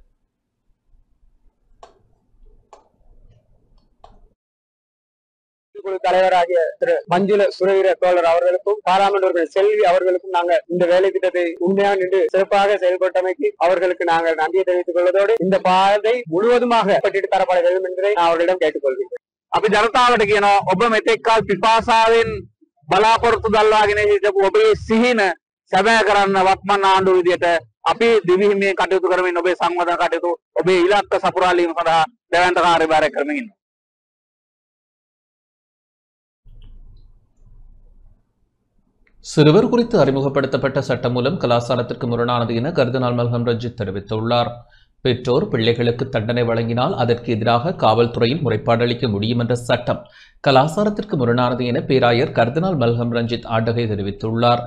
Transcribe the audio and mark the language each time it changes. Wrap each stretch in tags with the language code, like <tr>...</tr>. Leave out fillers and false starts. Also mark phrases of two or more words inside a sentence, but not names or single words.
<ta>தலைவராகிய திரு மஞ்சுள சுரவீர தோழர் அவர்களுக்கும் பாராளுமன்ற உறுப்பினர் செல்வி அவர்களுக்கும் நாங்கள் இந்த வேலை திட்டத்தை உண்மையாக நின்று சிறப்பாக செயல்பட்டமைக்கு அவர்களுக்கு நாங்கள் நன்றியை தெரிவித்துக் கொள்வதோடு இந்த பாதை முழுவதுமாக பட்டிட்டு தரப்பட வேண்டும் என்பதை நான் அவர்களிடம் கேட்டுக்கொள்கிறேன்.</ta> <si>අපි ජනතාවට කියනවා ඔබ මෙතෙක්කල් පිපාසාවෙන් බලාපොරොත්තු දල්වාගෙන හිටපු ඔබේ සිහින සැබෑ කරන්න වත්මන් ආණ්ඩුව විදියට අපි දිවිහිමියෙන් කටයුතු කරමින් ඔබේ සංවර්ධන කටයුතු ඔබේ ඉලක්ක සපුරාලීම සඳහා දැවැන්ත කාර්යභාරය කරමින් ඉන්නවා.</si> <ta>சிறுவர் குறித்து அறிமுகப்படுத்தப்பட்ட சட்டம் மூலம் கலாச்சாரத்திற்கு முரணானது என கர்தினால் மல்கம் ரஞ்சித் தெரிவித்துள்ளார். பெற்றோர் பிள்ளைகளுக்கு தண்டனை வழங்கினால் அதற்கு எதிராக காவல்துறையில் முறைப்பாடு அளிக்க முடியும் என்ற சட்டம் கலாச்சாரத்திற்கு முரணானது என பேராயர் கர்தினால் மல்கம் ரஞ்சித் ஆண்டகை தெரிவித்துள்ளார்.</ta>